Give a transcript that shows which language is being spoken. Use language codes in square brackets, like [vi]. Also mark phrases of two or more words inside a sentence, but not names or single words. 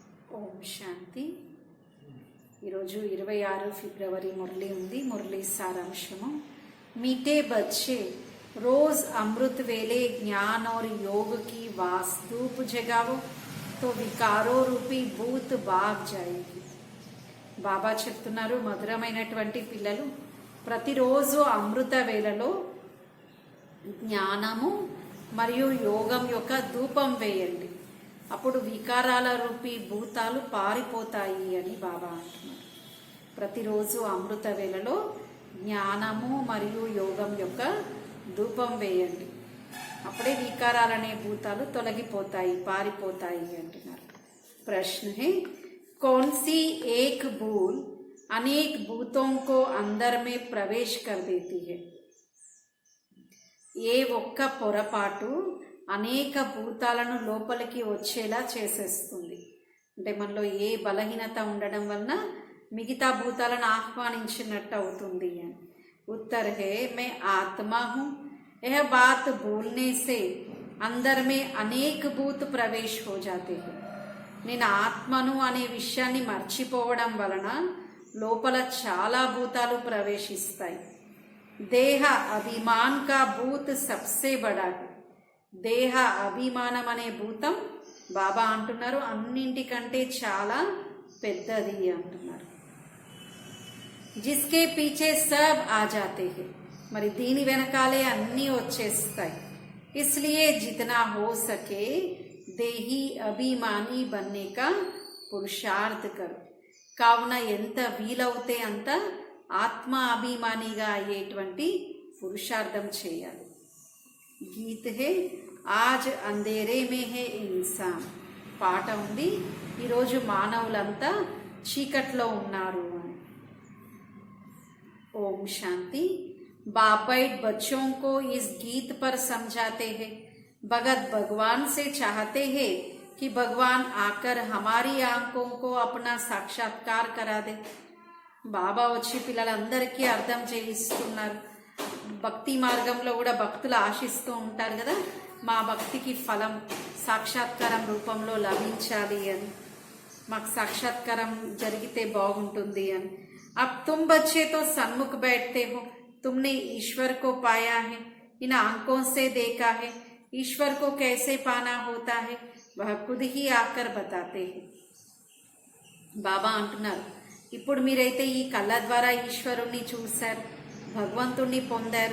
[te] ఓం శాంతి. ఈరోజు 26 ఫిబ్రవరి మురళి ఉంది. మురళి సారాంశము: [hi] मीठे बच्चे रोज अमृत वेले ज्ञान और योग की वास्तुप जगाओ तो विकारो रूपी भूत भाग जाएगी. [te] బాబా చెప్తున్నారు, మధురమైనటువంటి పిల్లలు ప్రతిరోజు అమృత వేళలో జ్ఞానము మరియు యోగం యొక్క ధూపం వేయండి, అప్పుడు వికారాల రూపీ భూతాలు పారిపోతాయి అని బాబా అంటున్నారు. ప్రతిరోజు అమృత వేళలో జ్ఞానము మరియు యోగం యొక్క ధూపం వేయండి, అప్పుడే వికారాలనే భూతాలు తొలగిపోతాయి, పారిపోతాయి అంటున్నారు. [hi] प्रश्न है, कौन सी एक भूल अनेक भूतों को अंदर में प्रवेश कर देती है? [te] ఏ ఒక్క పొరపాటు అనేక భూతాలను లోపలికి వచ్చేలా చేసేస్తుంది. అంటే మనలో ఏ బలహీనత ఉండడం వలన మిగతా భూతాలను ఆహ్వానించినట్టు అవుతుంది అని. [hi] उत्तर है, मैं आत्मा हूँ, यह बात भूलने से अंदर में अनेक भूत प्रवेश हो जाते हैं. [te] నేను ఆత్మను అనే విషయాన్ని మర్చిపోవడం వలన లోపల చాలా భూతాలు ప్రవేశిస్తాయి. [hi] देह अभिमान का भूत सबसे बड़ा है. [te] దేహ అభిమానం అనే భూతం బాబా అంటున్నారు అన్నింటికంటే చాలా పెద్దది అంటున్నారు. [hi] जिसके पीछे सब आ जाते है. [te] మరి దీని వెనకాలే అన్నీ వచ్చేస్తాయి. [hi] इसलिए जितना हो सके देही अभिमानी बनने का पुरुषार्थ करो. [te] కావున ఎంత వీలవుతే అంత ఆత్మ అభిమానిగా అయ్యేటువంటి పురుషార్థం చేయాలి. [hi] गीत है आज अंधेरे में है इंसान. [te] పాట ఉంది, ఈరోజు మానవులంతా చీకట్లో ఉన్నారు అని. ఓం శాంతి. [hi] बापैट बच्चों को इस गीत पर समझाते हैं. भगत भगवान से चाहते हैं कि भगवान आकर हमारी आंखों को अपना साक्षात्कार करा दे. [te] బాబా వచ్చి పిల్లలందరికీ అర్థం చేయిస్తున్నారు. భక్తి మార్గంలో కూడా భక్తులు ఆశిస్తూ ఉంటారు కదా, మా భక్తికి ఫలం సాక్షాత్కారం రూపంలో లభించాలి అని, మాకు సాక్షాత్కారం జరిగితే బాగుంటుంది అని. [hi] अब तुम बच्चे तो सन्मुख बैठते हो, तुमने ईश्वर को पाया है, इन आंखों से देखा है. ईश्वर को कैसे पाना होता है वह खुद ही आकर बताते हैं. [te] బాబా అంటున్నారు, ఇప్పుడు మీరైతే ఈ కళ్ళ ద్వారా ఈశ్వరుణ్ణి చూశారు, భగవంతుణ్ణి పొందారు.